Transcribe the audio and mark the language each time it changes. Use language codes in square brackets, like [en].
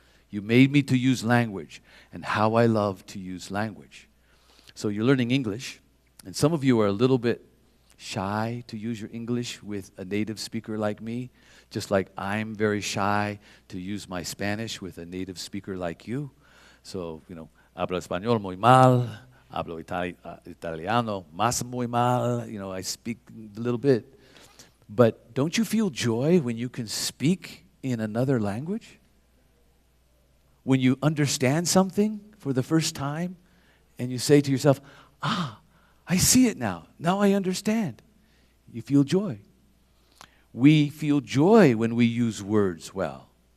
[en] You made me to use language, and how I love to use language. So you're learning English, and some of you are a little bit shy to use your English with a native speaker like me, just like I'm very shy to use my Spanish with a native speaker like you. [es] So, hablo español muy mal, hablo italiano más muy mal, [en] I speak a little bit. But don't you feel joy when you can speak in another language? When you understand something for the first time and you say to yourself, I see it now. Now I understand. You feel joy. We feel joy when we use words well.